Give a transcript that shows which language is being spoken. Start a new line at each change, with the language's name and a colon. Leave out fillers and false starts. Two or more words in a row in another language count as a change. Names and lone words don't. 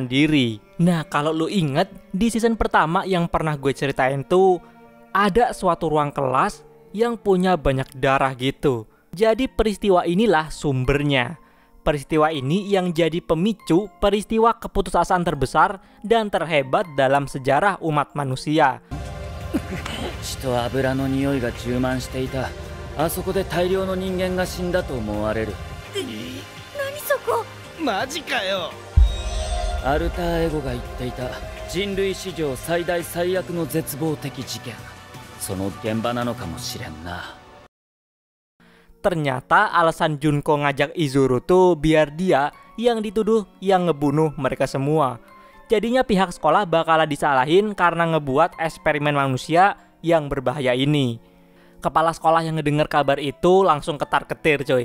Indonesian: Nah, kalau lu inget di season pertama yang pernah gue ceritain tuh, ada suatu ruang kelas yang punya banyak darah gitu. Jadi peristiwa inilah sumbernya. Peristiwa ini yang jadi pemicu peristiwa keputusasaan terbesar dan terhebat dalam sejarah umat manusia.
Japanese: 血と油の匂いが充満していた。あそこで大量の人間が死んだと思われる。何そこ。マジかよ。アルターエゴが言っていた人類史上最大最悪の絶望的事件。その現場なのかもしれんな。
Indonesian: Ternyata alasan Junko ngajak Izuru tuh biar dia yang dituduh yang ngebunuh mereka semua. Jadinya pihak sekolah bakalan disalahin karena ngebuat eksperimen manusia yang berbahaya ini. Kepala sekolah yang ngedenger kabar itu langsung ketar-ketir coy.